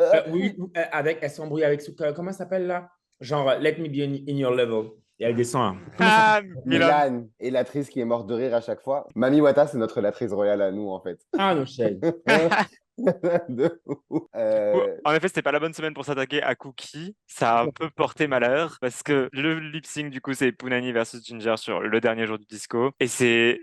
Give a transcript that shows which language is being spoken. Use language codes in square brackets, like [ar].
[fr] Oui, elle s'embrouille avec, comment ça s'appelle là? [en] Genre, let me be in your level. [fr] Et elle descend. Hein. Ah, Milan. Milan et l'actrice qui est morte de rire à chaque fois. Mami Wata, c'est notre latrice royale à nous, en fait. [en] Ah, no shade. [fr] De ouf. En effet, c'était pas la bonne semaine pour s'attaquer à Cookie. Ça a un peu porté malheur parce que le lip sync, du coup, c'est Punani versus Ginger sur le dernier jour du disco. Et c'est.